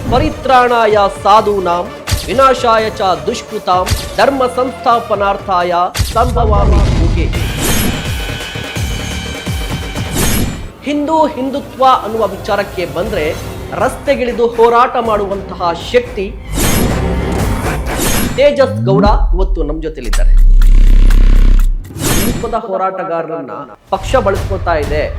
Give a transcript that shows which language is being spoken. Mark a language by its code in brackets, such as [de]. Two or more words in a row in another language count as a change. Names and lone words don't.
[sa] ಪರಿತ್ರಾಣಾಯ ಸಾಧೂನಾಂ ವಿನಾಶಾಯ ಚ ದುಷ್ಕೃತಾಂ ಧರ್ಮ ಸಂಸ್ಥಾಪನಾರ್ಥಾಯ ಸಂಭವಾಮಿ ಯುಗೆ. [kn] ಹಿಂದುತ್ವ ಅನ್ನುವ ವಿಚಾರಕ್ಕೆ ಬಂದ್ರೆ ರಸ್ತೆಗಿಳಿದು ಹೋರಾಟ ಮಾಡುವಂತಹ ಶಕ್ತಿ ತೇಜಸ್ ಗೌಡ ಇವತ್ತು ನಮ್ಮ ಜೊತೆಲಿದ್ದಾರೆ. ಹಿಂದುತ್ವದ ಹೋರಾಟಗಾರರನ್ನ ಪಕ್ಷ ಬಳಸ್ಕೊತಾ ಇದೆ.